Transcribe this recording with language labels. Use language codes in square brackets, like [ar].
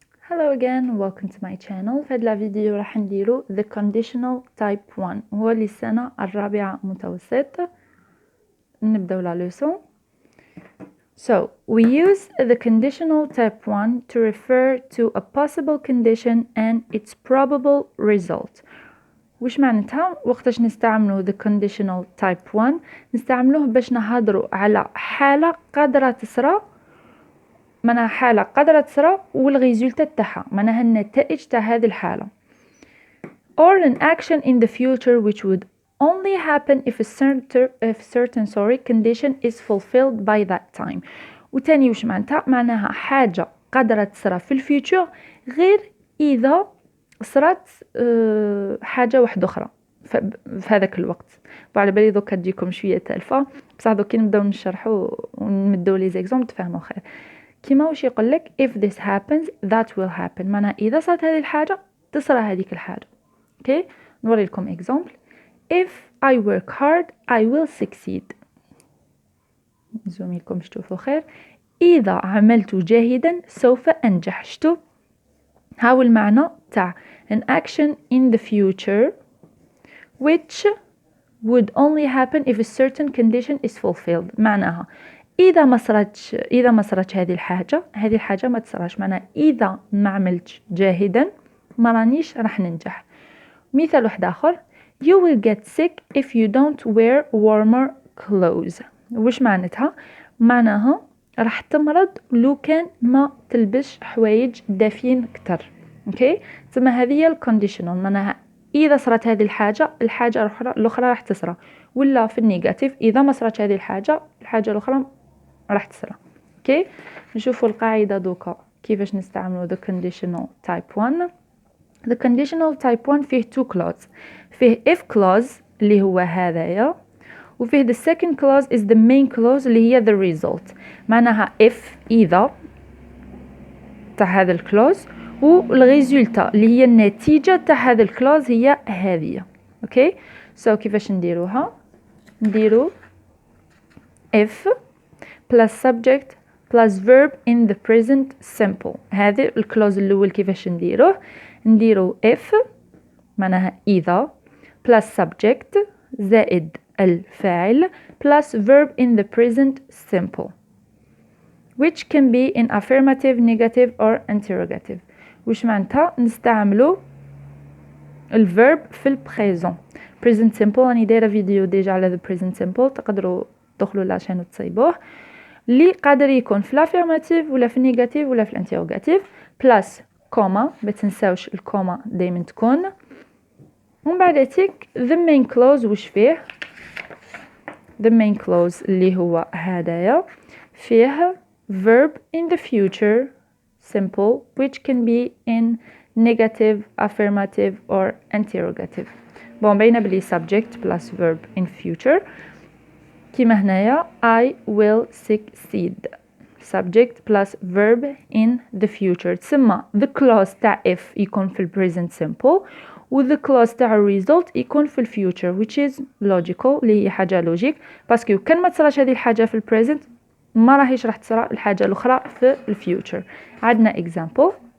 [en] Hello again, welcome to my channel. [ar] في هذا الفيديو راح نديرو [en] the conditional type 1 [ar] هو للسنة الرابعة متوسط. نبداو لا leçon. [en] So we use the conditional type 1 to refer to a possible condition and its probable result. [ar] وش معناتها؟ وقتاش نستعملو [en] the conditional type 1 [ar] نستعملوه باش نهضرو على حالة قادرة تصرى، معناها حالة قادرة تصرى والريزولت تاعها معناها النتائج تاع هذه الحالة [en] or an action in the future which would only happen if a certain condition is fulfilled by that time. [ar] وتاني وش معناتها؟ معناها حاجة قادرة تصرى في الفيوتشر غير إذا صرات حاجة واحدة أخرى في هذاك الوقت. وعلى بالي دوكا تجيكم شوية تالفة، بصح دوكا نبداو نشرحو ونمدو لي زيكزومبل تفهموا خير. كيما واش يقولك [en] if this happens that will happen، [ar] معناها إذا صارت هذه الحاجة تصرى هذيك الحاجة. اوكي نوري لكم example. [en] if I work hard I will succeed. [ar] نزوم لكم تشوفوا خير. إذا عملت جاهدا سوف أنجح. شتو هاو المعنى تاع [en] an action in the future which would only happen if a certain condition is fulfilled. [ar] معناها إذا ما صرتش هذه الحاجة ما تصراش. معناها إذا ما عملتش جاهدا ما رانيش راح ننجح. مثال واحد آخر [en] you will get sick if you don't wear warmer clothes. [ar] وش معناتها؟ معناها راح تمرض لو كان ما تلبس حوايج دافين كتر. اوكي ثم هذه هي الكونديشنال، معناها إذا صارت هذه الحاجة الأخرى راح تصرى، ولا في النيجاتيف إذا ما صارت هذه الحاجة الأخرى راح تصرى. اوكي نشوفوا القاعدة دوكا كيفاش نستعملوا [en] the conditional type 1. the conditional type 1 فيه two clause، فيه if clause [ar] اللي هو هذايا، [en] وفيه the second clause is the main clause اللي هي the result. [ar] معناها if إذا تاع هذا الكلوز والريزولتا اللي هي النتيجة تاع هذا الكلوز هي هذه. اوكي سو كيفاش نديروها؟ نديرو [en] if plus subject plus verb in the present simple. [ar] هذا الكلوز الأول كيفاش نديرو [en] if معناها إذا plus subject زائد الفاعل plus verb in the present simple which can be in affirmative, negative or interrogative. [ar] وش معناتها؟ نستعملو الverb في البريزون. present simple راني دايره فيديو ديجا على [en] the present simple، [ar] تقدروا تدخلوا لاشين وتصيبوه، اللي قادر يكون في الافيرماتيف ولا في النيجاتيف ولا في الانتيروغاتيف بلاس كوما، ما تنساوش الكوما دائما تكون. ومن بعد تيك [en] the main clause. وش فيه the main clause [ar] اللي هو هدايا فيه [en] verb in the future simple which can be in negative, affirmative or interrogative. [ar] بون بينا بلي [en] subject plus verb in future [ar] كيما هنايا [en] I will succeed subject plus verb in the future. [ar] تسمى the clause تاع if يكون في present simple و the clause تاع result يكون في future [en] which is logical [ar] اللي هي حاجة logic، باسكو كان ما تصراش هذه الحاجة في present ما راح تصرى الحاجة الأخرى في future. عندنا example.